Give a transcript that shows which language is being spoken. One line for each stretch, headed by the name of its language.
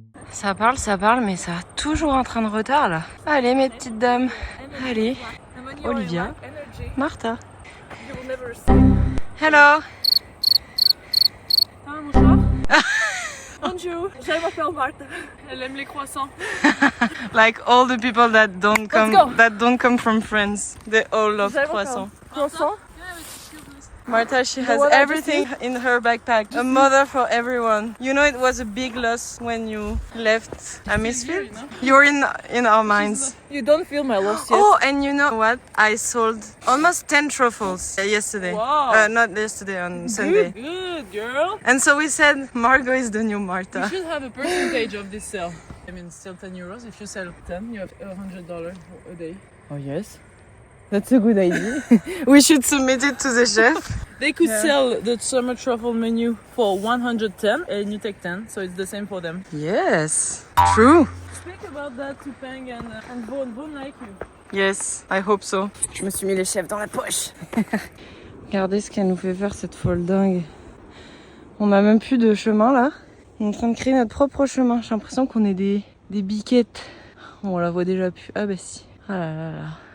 French: Ça parle, mais ça a toujours un train de retard là. Allez mes petites dames, allez, Olivia, Martha.
English: Hello.
French: Bonjour, je m'appelle Martha. Elle aime les croissants.
English: Like all the people that don't come from France, they all love croissants. Croissant? Martha, she has everything in her backpack. A mother for everyone. You know, it was a big loss when you left Amisfield. You're in our minds. You don't feel my loss yet. Oh, and you know what? I sold almost 10 truffles yesterday. Wow. Not yesterday, on Sunday. Good, girl. And so we said, Margot is the new Martha. You should have a percentage of this sale. I mean, still 10 euros. If you sell 10, you have $100 a day. Oh, yes. That's a good idea. We should submit it to the chef. They could sell the summer truffle menu for 110 and you take 10, so it's the same for them. Yes, true. Speak about that to Peng and Von like you. Yes, I hope so.
French: Je me suis mis les chefs dans la poche. Regardez ce qu'elle nous fait faire, cette folle dingue. On a même plus de chemin là. On est en train de créer notre propre chemin. J'ai l'impression qu'on est des biquettes. On la voit déjà plus. Ah bah si. Ah là là là.